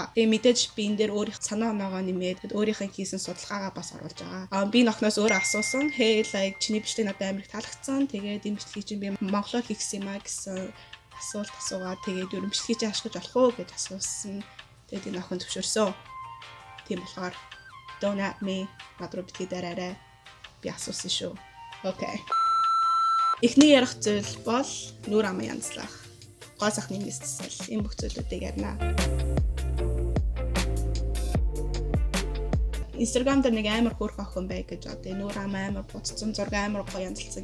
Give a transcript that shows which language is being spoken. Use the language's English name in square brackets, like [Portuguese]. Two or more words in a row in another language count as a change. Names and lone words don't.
[Mongolian] Тэгээ мэдээж би энэ дээр өөрийнх санаа оноогоо нэмээд өөрийнхөө хийсэн судалгаагаа бас оруулж байгаа. Би энэ охноос өөрөө асуусан. [English] Hey like [Mongolian] чиний бичлэг надад амар их таалагдсан. Тэгээд энэ бичлэгийг чинь би монголоор хийсэн юм а гэсэн асуулт асуугаад тэгээд ерөн бичлэгийг чинь ашиглаж болох уу гэж асуусан. Тэгээд энэ охин зөвшөөрсөн. Тийм болохоор [English] don't at me [Mongolian] надруу битгий дараарай. Би асуусан шүү. Окей. Эхний ярих зүйл бол нүур ам янзлах. Гоо сахны мэдсэл. Энэ бүх зүйлүүдийг ярина. Instagram дээр нэг амар хөөрхөн охин бай гэж одоо нүур ам амар буцсан зураг амар гоё янзлсан.